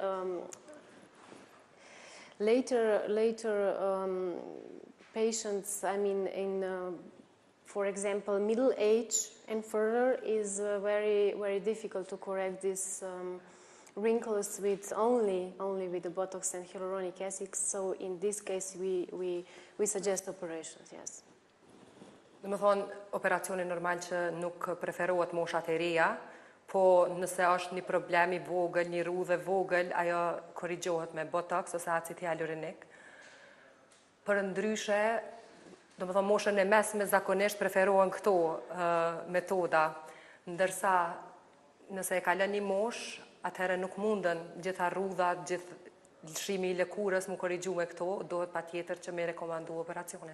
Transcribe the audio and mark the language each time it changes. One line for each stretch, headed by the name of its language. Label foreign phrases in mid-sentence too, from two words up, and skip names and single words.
English: later patients, I mean for example, middle age and further is very difficult to correct these wrinkles with only with the Botox and hyaluronic acid. So in this case, we suggest operations. Yes.
Albanian: Do të thonë, operacioni normal që nuk preferohet moshat e reja, po nëse është një problem i vogël, një rrudhë vogël, ajo korrigjohet me Botox ose acid hyalurinik. Për ndryshe, do të thonë, moshën e mesme zakonisht preferohen këto metoda, ndërsa nëse e kalon një moshë, atëherë nuk mundën gjitha rrudhat, gjithë lëshimi i lëkurës më korrigju me këto, dohet patjetër që me rekomandu operacionin.